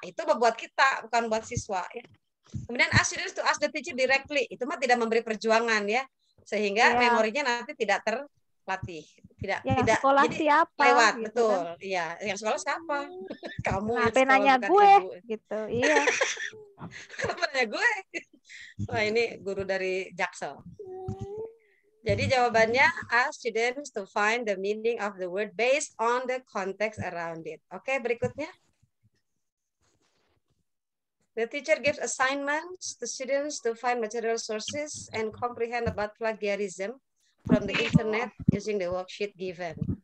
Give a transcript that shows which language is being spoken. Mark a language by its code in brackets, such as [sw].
[id] Itu buat kita, bukan buat siswa ya. Kemudian [en] ask students to ask the teacher directly. [id] Itu mah tidak memberi perjuangan ya. Sehingga memorinya nanti tidak terlatih. Tidak sekolah jadi siapa lewat, gitu betul. Kan? Iya, yang sekolah siapa? Kamu yang sekolah, nanya gue ibu. gitu. Iya. Kenapa nanya gue? Wah, ini guru dari Jaksel. Jadi jawabannya [en] ask students to find the meaning of the word based on the context around it. [id] Oke, berikutnya. [en] The teacher gives assignments to students to find material sources and comprehend about plagiarism from the internet using the worksheet given.